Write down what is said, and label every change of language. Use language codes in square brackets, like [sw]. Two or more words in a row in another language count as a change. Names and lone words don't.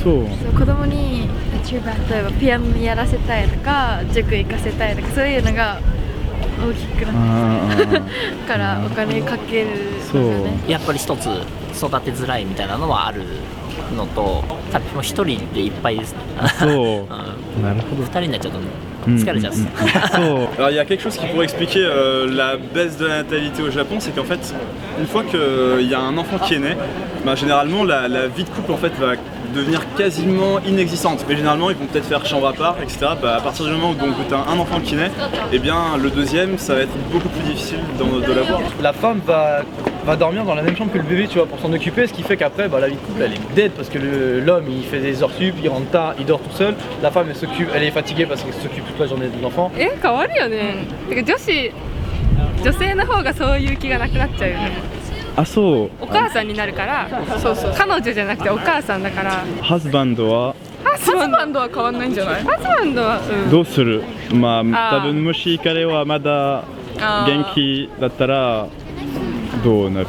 [ja] そう子供に例えばピアノやらせたいとか塾行かせたいとかそういうのが大きくなってきたからお金かけるのがねやっぱり一つ育てづらいみたいなのはあるのと、多分もう一人でいっぱいですね。そうなるほど。二人になっちゃうと疲れちゃう。 [fr] Alors il y a quelque chose qui pourrait expliquer la baisse de la natalité au Japon, c'est qu'en fait, une fois qu'il y a un enfant qui est né, bah, généralement la vie de couple en fait va devenir quasiment inexistante. Mais généralement ils vont peut-être faire chambre à part, etc. Bah, à partir du moment où tu as un enfant qui naît, et bien le deuxième ça va être beaucoup plus difficile de l'avoir. La femme va dormir dans la même chambre que le bébé, tu vois, pour s'en occuper, ce qui fait qu'après bah, la vie de couple elle est dead parce que l'homme il fait des heures sup, il rentre tard, il dort tout seul, la femme elle est fatiguée parce qu'elle s'occupe toute la journée de l'enfant. [ja] 変わるよね。てか女性の方がそういう気がなくなっちゃうよね。あ、そう。お母さんになるから、そうそう、彼女じゃなくてお母さんだから。ハズバンドはハズバンドは変わんないんじゃない？ハズバンドは、どうする？まあ多分もし彼はまだ元気だったらどうなる？